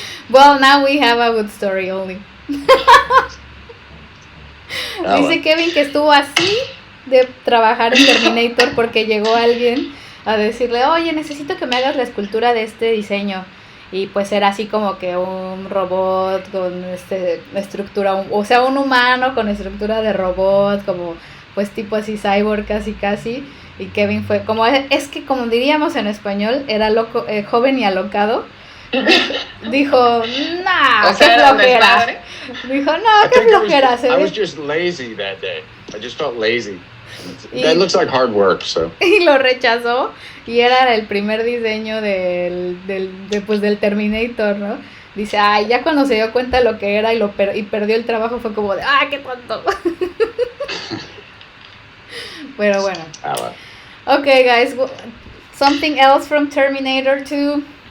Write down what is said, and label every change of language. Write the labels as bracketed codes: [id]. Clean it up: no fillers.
[en] Well, now we have a good story only. [es] Dice Kevin que estuvo así de trabajar en Terminator porque llegó alguien a decirle, oye, necesito que me hagas la escultura de este diseño, y pues era así como que un robot con estructura, o sea, un humano con estructura de robot, como pues tipo así cyborg casi, y Kevin fue como, es que como diríamos en español, era loco, joven y alocado. Dijo, nah, qué flojera. Dijo, no, qué flojera. [en] I was just lazy that day. I just felt lazy. That looks like hard work, so. [es] Y lo rechazó, y era el primer diseño del Terminator, ¿no? Dice, ay, ya cuando se dio cuenta de lo que era y perdió el trabajo, fue como de, qué tonto. Pero bueno. [en] Well. Okay, guys, something else from Terminator 2?